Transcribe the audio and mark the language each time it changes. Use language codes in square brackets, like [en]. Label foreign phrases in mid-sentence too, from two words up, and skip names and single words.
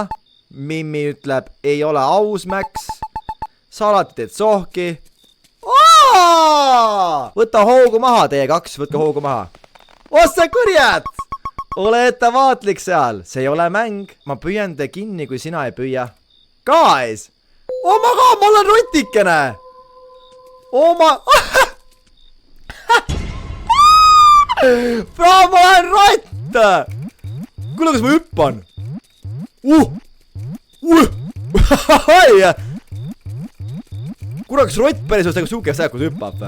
[et] Mimmi ütleb, ei ole aus, Max. Sa alati teed sohki. Võta hoogu maha, teie kaks, võtke hoogu maha. Ossa kurjad! Ole ettevaatlik seal, see ei ole mäng. Ma püüan te kinni, kui sina ei püüa. [en] Guys! Oh my god, [et] ma olen rotikene! Bro, ma olen rott! Kuule, kas ma hüppan? Kuule, kas rott päris on siuke sääk, kus hüppab või?